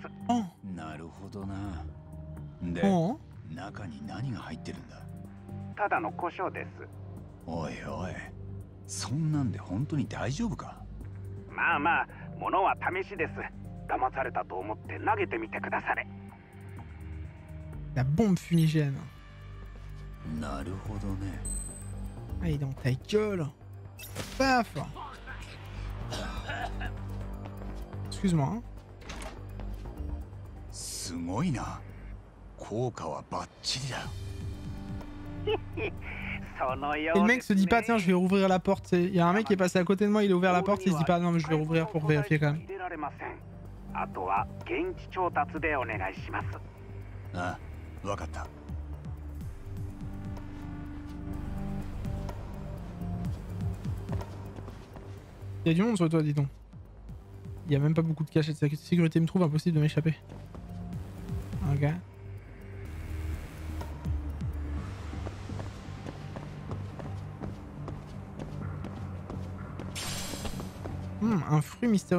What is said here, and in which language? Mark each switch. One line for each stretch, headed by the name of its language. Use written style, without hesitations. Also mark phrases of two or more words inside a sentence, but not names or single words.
Japanese: なるほどな。で、中に何が入ってるんだ？ただの胡椒です。おいおい、そんなんで本当に大丈夫か？まあまあ、ものは試しです。騙されたと思って投げてみてくだされ。
French: La bombe fumigène.
Japanese: なるほどね。
French: Allez dans ta gueule. Paf. Excuse-moi. Hein.
Japanese: すごいな。効果はバッチリだ。
French: Et le mec se dit pas tiens je vais rouvrir la porte. Il y a un mec qui est passé à côté de moi, il a ouvert la porte, il se dit pas non mais je vais rouvrir pour vérifier quand même.
Japanese: あとは現地調達でお願いします。ああ、わかった。
French: Il y a du monde sur toi, dis donc. Il y a même pas beaucoup de cachettes. Sécurité me trouve impossible de m'échapper. Ok. Un fruit mystérieux.